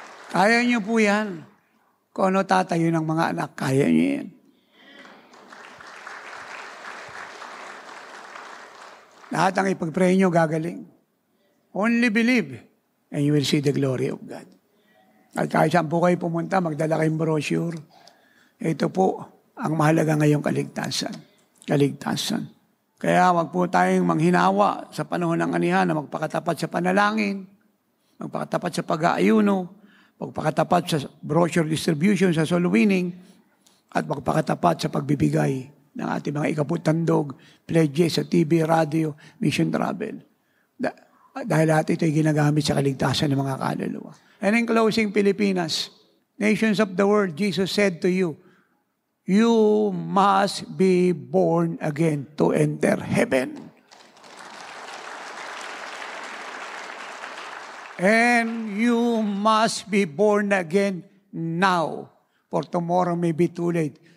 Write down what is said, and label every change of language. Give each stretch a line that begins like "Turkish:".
Filipino: Kaya niyo po yan. Kung ano tatayo ng mga anak, kaya niyo yan. Lahat ang ipag-pray niyo, gagaling.
English: Only believe, and you will see the glory of God.
Filipino: At kahit saan po kayo pumunta, magdala kayong brochure. Ito po, ang mahalaga ngayong kaligtasan. Kaligtasan. Kaya wag po tayong manghinawa sa panahon ng anihan na magpakatapat sa panalangin, magpakatapat sa pag-aayuno, magpakatapat sa brochure distribution, sa soul winning, at magpakatapat sa pagbibigay ng ating mga ikaputandog, pledges sa TV, radio, mission travel. Dahil lahat ito ay ginagamit sa kaligtasan ng mga kaluluwa.
English: And in closing, Pilipinas, nations of the world, Jesus said to you, you must be born again to enter heaven. And you must be born again now, for tomorrow may be too late.